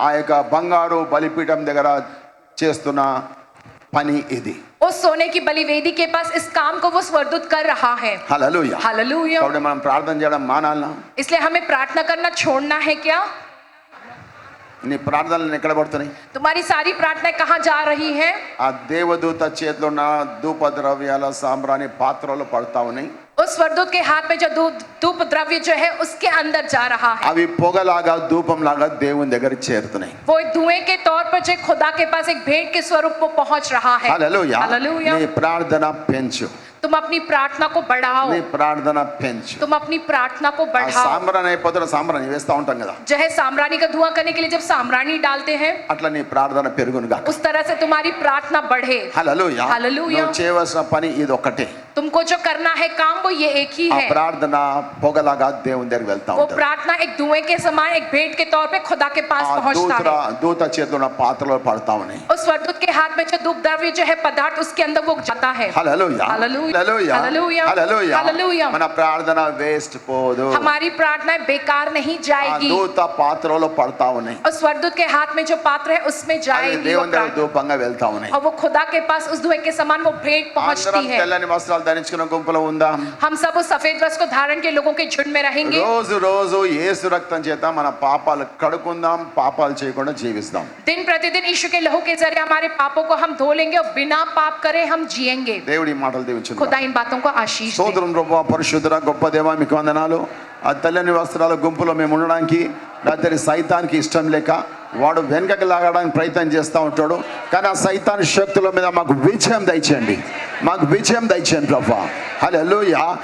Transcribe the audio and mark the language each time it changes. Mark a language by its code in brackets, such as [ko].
[te] ఆ యొక్క బంగారు బలిపీఠం దగ్గర చేస్తున్న పని ఇది [hi] उस सोने की बलिवेदी के पास इस काम को वो स्वर्गदूत कर रहा है [te] హల్లెలూయా [hi] हालेलुया [te] కాబట్టి మనం ప్రార్థన చేయడం మానాలనా [hi] इसलिए हमें प्रार्थना करना छोड़ना है क्या [te] నీ ప్రార్థనలు ఎక్కడ పడుతున్నాయి? [hi] तुम्हारी सारी प्रार्थनाएं कहाँ जा रही हैं? [te] ఆ దేవదూత చేతిలో ఉన్న ధూప ద్రవ్యాల సాంబ్రాణి పాత్రలో పడతా ఉన్నాయి. [hi] उस स्वर्गदूत के हाथ में जो धूप द्रव्य जो है उसके अंदर जा रहा है, [te] అవి పొగలాగా ధూపంలాగా దేవుని దగ్గరికి చేరుతున్నాయి. [hi] वो एक धुएं के तौर पर जो खुदा के पास एक भेंट के स्वरूप में पहुंच रहा है। [te] హల్లెలూయా. [hi] हालेलुया। [te] నీ ప్రార్థన పెంచు, [hi] तुम अपनी प्रार्थना को बढ़ाओ, [te] నీ ప్రార్థన పెంచు. [hi] तुम अपनी प्रार्थना को [te] ఆ [hi] बढ़ाओ। [te] సాంబ్రాణి అయిపోతున్న సాంబ్రాణి వేస్తా ఉంటాం కదా, [hi] जो है साम्राणी का धुआं करने के लिए जब साम्राणी डालते हैं, [te] అట్లా నీ ప్రార్థన పెరుగునుగా. [hi] उस तरह से तुम्हारी प्रार्थना बढ़े। [te] హల్లెలూయా. హల్లెలూయా. నువ్వు చేయవలసిన పని ఇది ఒకటే. [hi] तुमको जो करना है काम वो ये एक ही [te] ఆ [hi] है। [te] ప్రార్థన పొగలాగా దేవుని దగ్గరికి వెళ్తా [hi] वो [te] ఉంటుంది. [hi] प्रार्थना एक धुएं के समान एक भेंट के तौर पे खुदा के पास [te] ఆ [hi] पहुंचता है। [te] దూత చేతిలో ఉన్న పాత్రలో పడతా ఉన్నాయి. [hi] उस स्वर्गदूत के हाथ में जो धूप द्रव्य जो है पदार्थ उसके अंदर वो जाता है। [te] హల్లెలూయా. హల్లెలూయా. హల్లెలూయా. హల్లెలూయా. హల్లెలూయా. హల్లెలూయా. మన ప్రార్థన వేస్ట్ పోదు. [hi] हमारी प्रार्थनाएं बेकार नहीं [te] ఆ [hi] जाएगी। [te] దూత పాత్రలో పడతా ఉన్నాయి. [hi] उस स्वर्गदूत के हाथ में जो पात्र है उसमें [te] అవి [hi] जाएगी वो [te] దేవుని దగ్గర [hi] प्रार्थना। [te] ధూపంగా వెళ్తా ఉన్నాయి. [hi] और वो खुदा के पास उस धुएं के समान वो भेंट पहुंचती [te] అందరం [hi] है। [te] తెల్లని వస్త్రాలు ధరించుకున్న గుంపులో ఉందాం. [hi] हम सब उस सफेद वस्त्र को धारण के लोगों के झुंड में रहेंगे। [te] రోజు రోజు యేసు రక్తం చేత మన పాపాలు కడుకుందాం, పాపాలు చేయకుండా జీవిస్తాం. [hi] दिन प्रतिदिन यीशु के लहू के जरिए हमारे पापों को हम धो लेंगे और बिना पाप करे हम जिएंगे। [te] దేవుడి మాటలు దీవించును. [hi] खुदा इन बातों को आशीष दे। [te] స్తోత్రం ప్రభువా, పరిశుద్ధుడా, గొప్ప దేవా, మీకు వందనాలు. ఆ తెల్లని వస్త్రాల గుంపులో మేము ఉండడానికి రాత్రి సైతానికి ఇష్టం లేక వాడు వెనకకి లాగడానికి ప్రయత్నం చేస్తూ ఉంటాడు. కానీ ఆ సైతాన్ శక్తుల మీద మాకు విజయం దయచేయండి, మాకు విజయం దయచేయండి ప్రభువా. హల్లెలూయా.